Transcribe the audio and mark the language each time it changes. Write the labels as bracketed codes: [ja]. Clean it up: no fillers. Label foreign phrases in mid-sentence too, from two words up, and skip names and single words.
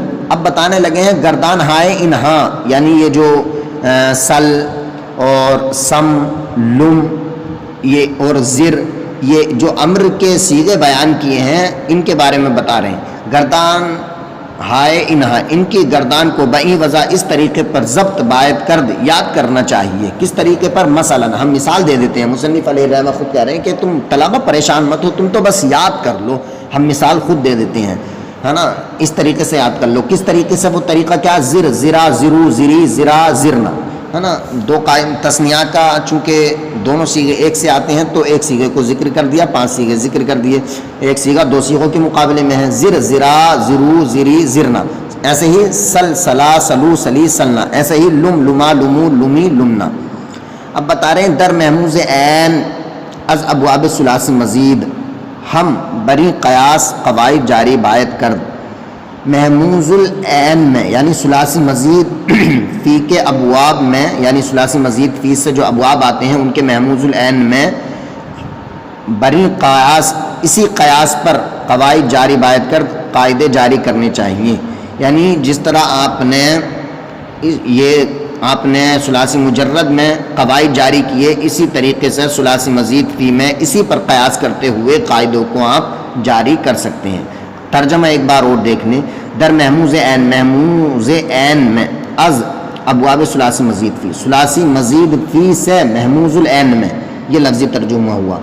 [ur] اب بتانے لگے ہیں [fa] گردان ہائے انہا، [ur] یعنی یہ جو سل اور سم، لم، یہ اور زر، یہ جو امر کے صیغے بیان کیے ہیں ان کے بارے میں بتا رہے ہیں. [fa] گردان ہائے انہا، [ur] ان کی گردان کو [fa] بئی وضع [ur] اس طریقے پر [fa] ضبط باید کرد [ur] یاد کرنا چاہیے. کس طریقے پر؟ مثلا ہم مثال دے دیتے ہیں. مصنف علیہ الرحمہ خود کہہ رہے ہیں کہ تم طلبہ پریشان مت ہو، تم تو بس یاد کر لو. ہم مثال خود دے دیتے ہیں، ہے نا. اس طریقے سے یاد کر لو. کس طریقے سے؟ وہ طریقہ کیا؟ [ar] زر، زرا، زرو، زری، زرا، زرنا، [ur] ہے نا. دو قائم تثنیہ کا چونکہ دونوں سیغے ایک سے آتے ہیں تو ایک سیغے کو ذکر کر دیا، 5 سیغے ذکر کر دیے. ایک سیغہ 2 سیغوں کے مقابلے میں ہے. [ar] زر، زرا، زرو، زری، زرنا. [ur] ایسے ہی [ar] سل، سلا، سلو، سلی، سلنا. [ur] ایسے ہی [ar] لم، لما، لمو، لمی، لمنا. [ur] اب بتا رہے ہیں [fa] در محموز عین از ابواب ثلاثی مزید ہم بری قیاس قواعد جاری باید کرد. [ur] محموز العین میں یعنی ثلاثی مزید فی کے ابواب میں، یعنی ثلاثی مزید فی سے جو ابواب آتے ہیں ان کے محموز العین میں [fa] بری قیاس، [ur] اسی قیاس پر [fa] قواعد جاری باید کرد، [ur] قاعدے جاری کرنے چاہیے. یعنی جس طرح آپ نے ثلاثی مجرد میں قواعد جاری کیے، اسی طریقے سے ثلاثی مزید فی میں اسی پر قیاس کرتے ہوئے قاعدوں کو آپ جاری کر سکتے ہیں. ترجمہ ایک بار اور دیکھ لیں. [fa] در محموز عین، [ur] محموز عین میں [fa] از ابواب ثلاثی مزید فی، [ur] ثلاثی مزید فی سے محموز العین میں، یہ لفظی ترجمہ ہوا.